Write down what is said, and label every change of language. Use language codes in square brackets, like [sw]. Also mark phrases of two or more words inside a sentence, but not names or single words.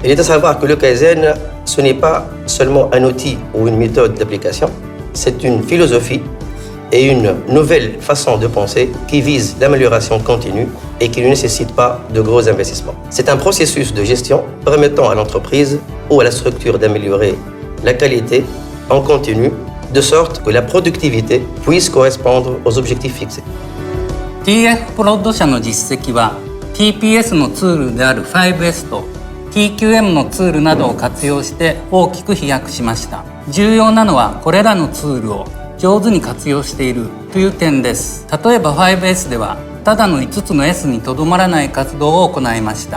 [fr] Il est à savoir que le Kaizen, ce n'est pas seulement un outil ou une méthode d'application, c'est une philosophie et une nouvelle façon de penser qui vise l'amélioration continue et qui ne nécessite pas de gros investissements. C'est un processus de gestion permettant à l'entreprise ou à la structure d'améliorer la qualité en continu de sorte que la productivité puisse correspondre aux objectifs fixés. [ja] TF プロッド社の実績は TPS のツールである 5S と TQM のツールなどを活用して大きく飛躍しました。重要なのはこれらのツールを上手に活用しているという点です。例えば 5S ではただの5つの S にとどまらない活動を行いました。